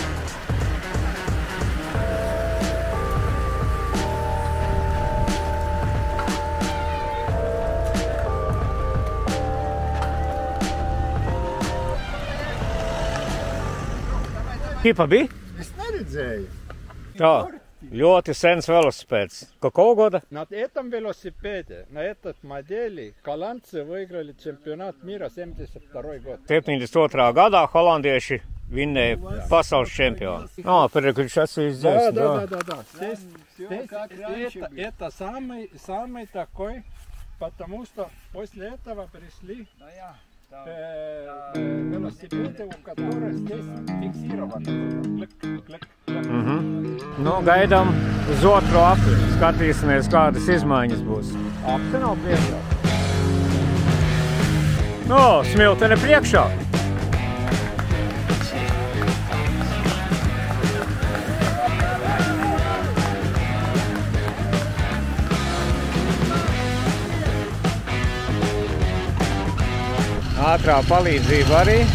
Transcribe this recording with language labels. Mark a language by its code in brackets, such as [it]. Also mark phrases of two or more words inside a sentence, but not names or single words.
[lv] Kipa bija? Es neredzēju. Tā, ļoti sens велосипедс. [ru] Какого года? На этом велосипеде, на этот модели, голландцы выиграли чемпионат мира 72 год. 72. [lv] gadā holandieši vinnēja pasaules čempionu. [ru] Переключаться здесь, да. Здесь это самый такой, потому что после этого пришли велосипеды, у которых здесь фиксированы. [lv] Nu, gaidām uz otro apli. Skatīsimies, kādas izmaiņas būs. Apli nav priekšā. No, smiltene priekšā. Ātrā palīdzība arī.